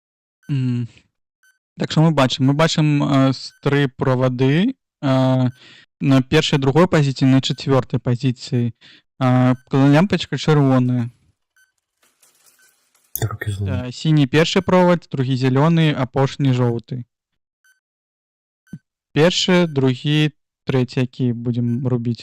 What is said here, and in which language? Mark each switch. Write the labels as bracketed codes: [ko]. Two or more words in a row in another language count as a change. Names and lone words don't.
[uk] Так що ми бачимо? Ми бачимо 3 проводи. [be] на першай, другой пазіцыі, на чацвёртай пазіцыі. Лямпачка чырвоная. Руки зломаны. Сіні першы провод, другі зялёны, апошні жоўты. Першы, другі, трэці, які будзем рубіць.